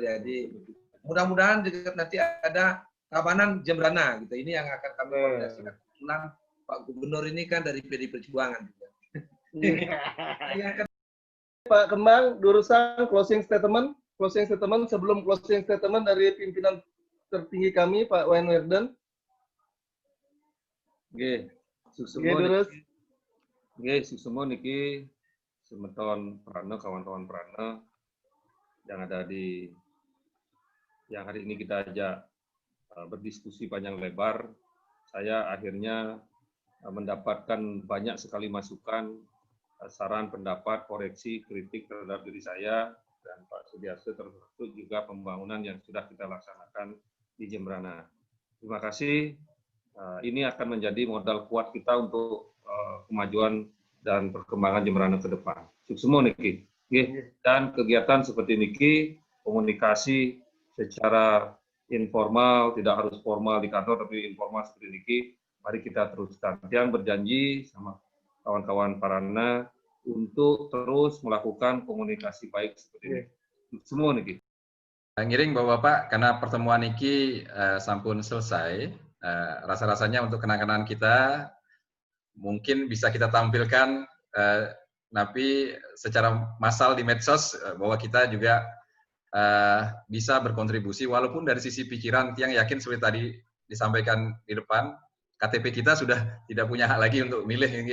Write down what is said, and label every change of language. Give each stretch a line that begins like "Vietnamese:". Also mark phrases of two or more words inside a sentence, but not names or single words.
Indonesian: Jadi mudah-mudahan juga nanti ada Tabanan Jembrana gitu. Ini yang akan kami koordinasikan. Kebetulan Pak Gubernur ini kan dari PD Perjuangan juga. Pak Kembang, urusan
English: closing statement
Indonesian: sebelum
English: closing statement
Indonesian: dari pimpinan tertinggi kami Pak Wayan Werden. Nggih,
Balinese: suksemo niki semeton prana
Indonesian: kawan-kawan prana yang ada yang hari ini kita ajak berdiskusi panjang lebar. Saya akhirnya mendapatkan banyak sekali masukan, saran, pendapat, koreksi, kritik terhadap diri saya dan Pak Sudiarso, termasuk juga pembangunan yang sudah kita laksanakan di Jembrana. Terima kasih. Ini akan menjadi modal kuat kita untuk kemajuan dan perkembangan Jembrana ke depan.
Balinese: Suksemo niki.
Indonesian: Dan kegiatan seperti niki, komunikasi secara informal, tidak harus formal di kantor, tapi informal seperti niki, mari kita teruskan. Yang berjanji sama kawan-kawan Parana untuk terus melakukan komunikasi baik seperti ini. Semua niki. Ngiring Bapak-Bapak, karena pertemuan
Balinese: niki sampun
Indonesian: selesai, rasa-rasanya untuk kenang-kenangan kita mungkin bisa kita tampilkan tapi secara massal di medsos bahwa kita juga bisa berkontribusi walaupun dari sisi pikiran yang yakin seperti tadi disampaikan di depan, KTP kita sudah tidak punya hak lagi untuk milih.